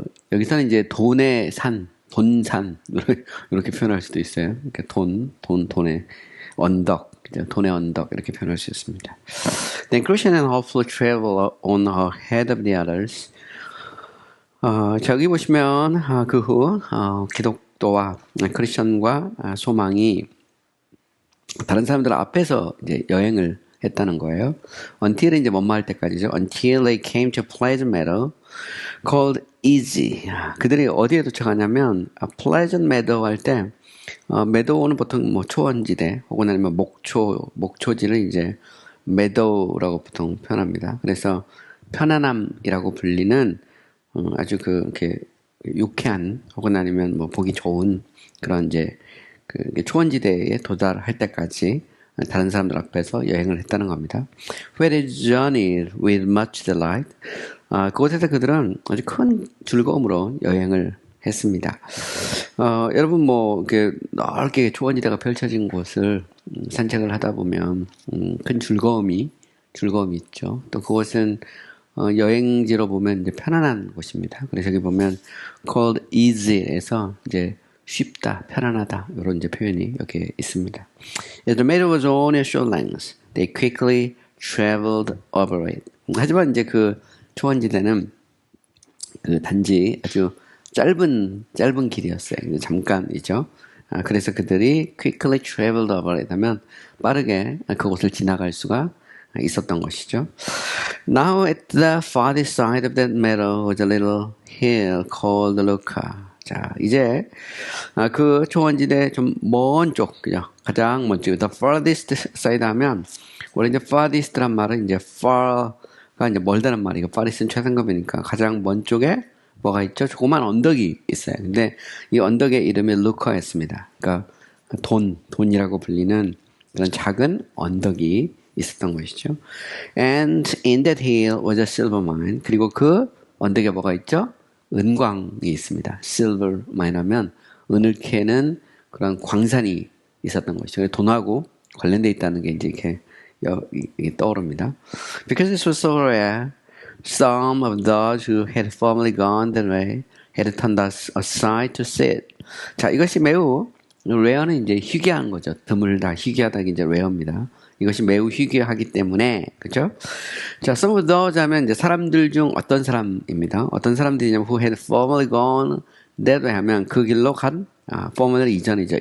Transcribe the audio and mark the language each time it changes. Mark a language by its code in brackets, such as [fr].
[ko] 여기서는 이제 돈산, 이렇게 표현할 수도 있어요. 그러니까 돈의 언덕, 돈의 언덕, 이렇게 표현할 수 있습니다. [en] Then Christian and hopeful travel on ahead of the others. [ko] 저기 보시면, 그 후, 기독교와 크리스천과 소망이 다른 사람들 앞에서 이제 여행을 했다는 거예요. Until은 이제 뭐뭐 할 때까지죠. [en] Until they came to Pleasant Meadow, called easy. [ko] 그들이 어디에 도착하냐면 Pleasant Meadow 할 때 meadow는 보통 뭐 초원지대 혹은 아니면 목초지를 이제 meadow라고 보통 표현합니다. 그래서 편안함이라고 불리는 아주 이렇게 유쾌한 혹은 아니면 뭐 보기 좋은 그런 이제 그 초원지대에 도달할 때까지 다른 사람들 앞에서 여행을 했다는 겁니다. [en] Where they journeyed with much delight. [ko] 그곳에서 그들은 아주 큰 즐거움으로 여행을 했습니다. 여러분 뭐 이렇게 넓게 초원지대가 펼쳐진 곳을 산책을 하다 보면 큰 즐거움이 있죠. 또 그곳은 여행지로 보면 이제 편안한 곳입니다. 그래서 여기 보면 [en] called easy [ko] 에서 이제 쉽다, 편안하다 이런 이제 표현이 여기 있습니다. [en] As the meadow was only a short length, they quickly traveled over it. [ko] 하지만 이제 그 초원지대는 그 단지 아주 짧은 길이었어요. 잠깐이죠. 그래서 그들이 [en] quickly traveled over it [ko] 하면 빠르게 그곳을 지나갈 수가 있었던 것이죠. [en] Now at the farthest side of that meadow was a little hill called Looker. [ko] 자, 이제 그 초원지대 좀 먼 쪽, 그죠? 가장 먼 쪽, [en] the farthest side [ko] 하면 원래 이제 farthest란 말은 이제 far가 이제 멀다는 말이고 farthest는 최상급이니까 가장 먼 쪽에 뭐가 있죠? 조그만 언덕이 있어요. 근데 이 언덕의 이름이 루커였습니다. 그러니까 돈이라고 불리는 그런 작은 언덕이 있었던 것이죠. [en] And in that hill was a silver mine. [ko] 그리고 그 언덕에 뭐가 있죠? 은광이 있습니다. silver mine 하면 은을 캐는 그런 광산이 있었던 것이죠. 돈하고 관련돼 있다는 게 이제 이렇게 떠오릅니다. [en] Because this was so rare, some of those who had formerly gone that way had turned aside to see it. [ko] 자, 이것이 매우 rare는 이제 희귀한 거죠. 드물다, 희귀하다 이제 rare입니다. 이것이 매우 희귀하기 때문에, 그죠? 자, [en] some of those [ko] 하면 이제 사람들 중 어떤 사람입니다. 어떤 사람들이냐면 [en] who had formerly gone that way [ko] 하면 그 길로 간, formerly 이전이죠.